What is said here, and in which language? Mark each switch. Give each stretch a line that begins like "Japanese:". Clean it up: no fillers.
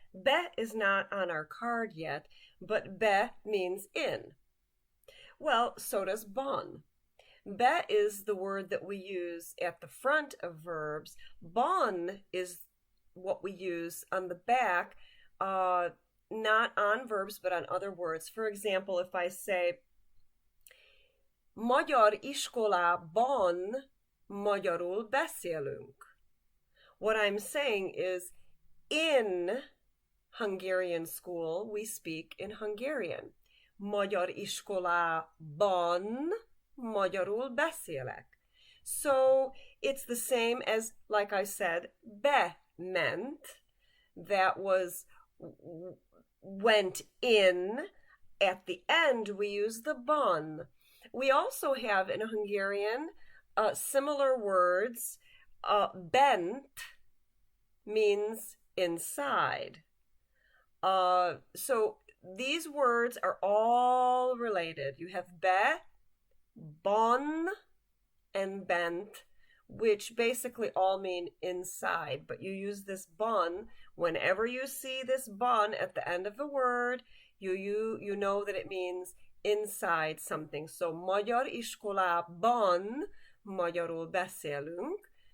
English: Be is not on our card yet, but be means in. Well, so does bon. Be is the word that we use at the front of verbs. Bon is what we use on the back, not on verbs, but on other words. For example, if I say,
Hungarian: Magyar iskolában magyarul beszélünk.
English: What I'm saying is, in Hungarian school, we speak in Hungarian.
Hungarian: Magyar iskolában magyarul beszélek.
English: So it's the same as, like I said, be meant, that was went in. At the end, we use the bon. We also have in Hungarian similar words. Bent means inside. So these words are all related. You have be, bon, and bent, which basically all mean inside. But you use this bon whenever you see this bon at the end of the word. You know that it means inside something. So
Hungarian: magyar iskolában magyarul beszélünk.